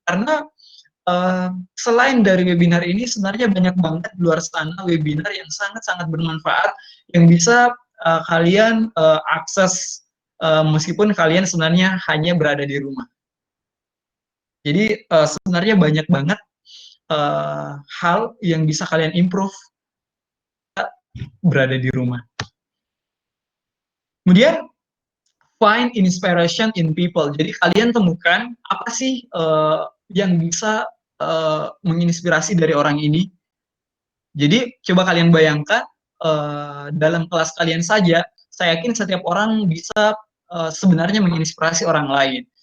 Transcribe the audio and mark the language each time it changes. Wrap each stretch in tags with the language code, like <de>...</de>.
<id>Karena selain dari webinar ini, sebenarnya banyak banget di luar sana webinar yang sangat-sangat bermanfaat, yang bisa kalian akses meskipun kalian sebenarnya hanya berada di rumah. Jadi sebenarnya banyak banget hal yang bisa kalian improve berada di rumah. Kemudian</id> <en>find inspiration in people.</en> <id>Jadi kalian temukan apa sih yang bisa menginspirasi dari orang ini. Jadi coba kalian bayangkan dalam kelas kalian saja, saya yakin setiap orang bisa sebenarnya menginspirasi orang lain.</id>